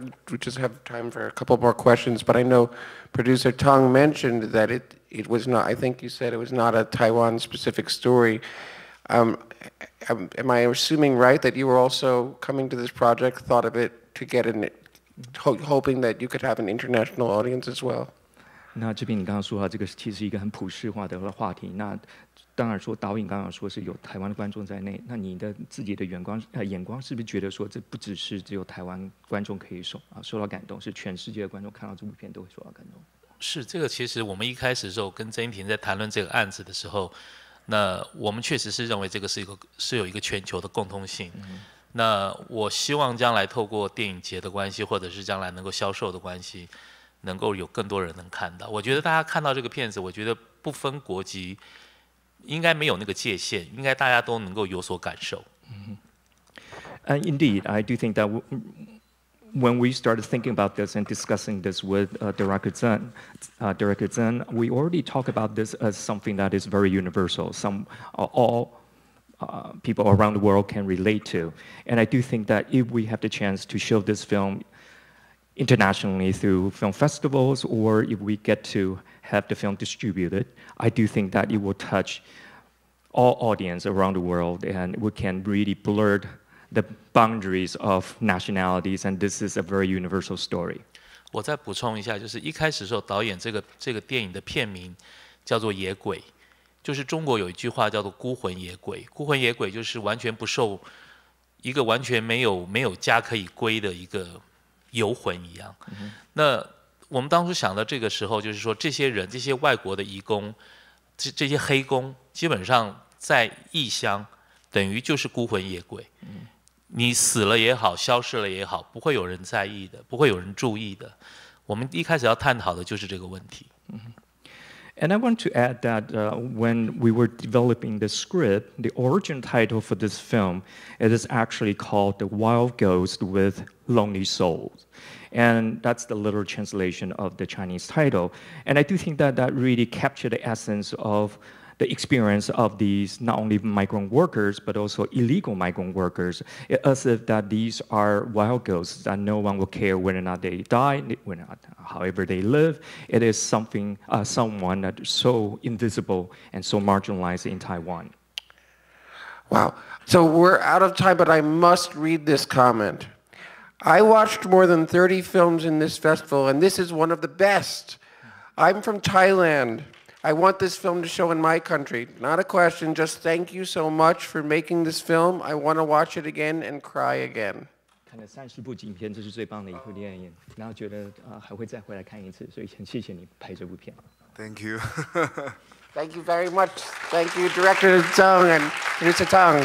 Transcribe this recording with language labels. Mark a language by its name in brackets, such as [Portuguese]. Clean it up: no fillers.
[English] We just have time for a couple more questions, but I know producer Tang mentioned that it was not, I think you said it was not a Taiwan-specific story. Am I assuming right that you were also coming to this project, thought of it to get in, hoping that you could have an international audience as well? [Chinese] 那这边你刚刚说到这个其实是一个很普世化的话题，那当然说导演刚刚说是有台湾的观众在内，那你的自己的眼光是不是觉得说这不只是只有台湾观众可以受到感动，是全世界的观众看到这部片都会受到感动？是这个，其实我们一开始的时候跟曾英庭在谈论这个案子的时候，那我们确实是认为这个是有一个全球的共通性。那我希望将来透过电影节的关系，或者是将来能够销售的关系，能够有更多人能看到。我觉得大家看到这个片子，我觉得不分国籍，应该没有那个界限，应该大家都能够有所感受。 [English] Indeed, I do think that when we started thinking about this and discussing this with Director Tseng, we already talk about this as something that is very universal. All people around the world can relate to. And I do think that if we have the chance to show this film internationally through film festivals, or if we get to have the film distributed, I do think that it will touch all audience around the world, and we can really blur the boundaries of nationalities, and this is a very universal story. [Chinese] 我再补充一下，就是一开始的时候，导演这个电影的片名叫做《野鬼》，就是中国有一句话叫做“孤魂野鬼”，孤魂野鬼就是完全不受一个完全没有家可以归的一个游魂一样。那我们当初想到这个时候，就是说这些人，这些外国的移工，这些黑工，基本上在异乡，等于就是孤魂野鬼。你死了也好，消失了也好，不会有人在意的，不会有人注意的。我们一开始要探讨的就是这个问题。 [English] And I want to add that when we were developing the script, the origin title for this film, it is actually called The Wild Ghost with Lonely Souls. And that's the literal translation of the Chinese title. And I do think that that really captured the essence of the experience of these not only migrant workers, but also illegal migrant workers, as if that these are wild ghosts, that no one will care whether or not they die, however they live. It is someone that is so invisible and so marginalized in Taiwan. Wow. So we're out of time, but I must read this comment. I watched more than 30 films in this festival, and this is one of the best. I'm from Thailand. I want this film to show in my country. Not a question, just thank you so much for making this film. I want to watch it again and cry again. [Chinese] 看了30部影片，这是最棒的一部电影，然后觉得还会再回来看一次，所以很谢谢你拍这部片。 [English] Thank you. Thank you very much. Thank you, Director Tseng and Producer Tang.